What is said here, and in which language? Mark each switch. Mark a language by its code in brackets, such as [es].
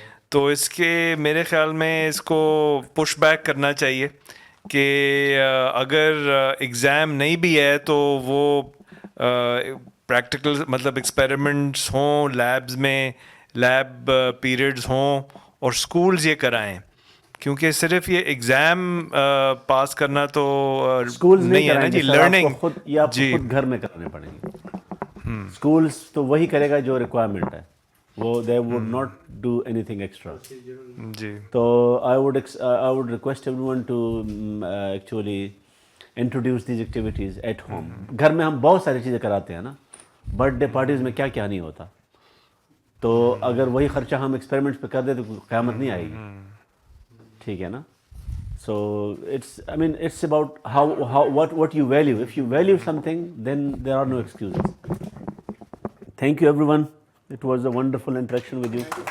[ur] تو اس کے میرے خیال میں اس کو پش بیک کرنا چاہیے کہ اگر ایگزام نہیں بھی ہے تو وہ پریکٹیکل مطلب ایکسپیریمنٹس ہوں لیبز میں, لیب پیریڈز ہوں, اور اسکولز یہ کرائیں, کیونکہ صرف یہ ایگزام پاس کرنا تو نہیں ہے نا جی. [en] learning [ur] خود گھر میں کرنے پڑیں گے. اسکولس تو وہی کرے گا جو ریکوائرمنٹ ہے, وہ [en] they would not do anything extra. [ur] جی تو [en] I would request everyone to actually introduce these activities at home. [ur] گھر میں ہم بہت ساری چیزیں کراتے ہیں نا, برتھ ڈے پارٹیز میں کیا کیا نہیں ہوتا. تو اگر وہی خرچہ ہم ایکسپیریمنٹس پہ کر دیں تو قیامت نہیں آئے گی, ٹھیک ہے نا. [en] So I mean it's about what you value. If you value something, then there are no excuses. Thank you everyone. It was a wonderful interaction with you.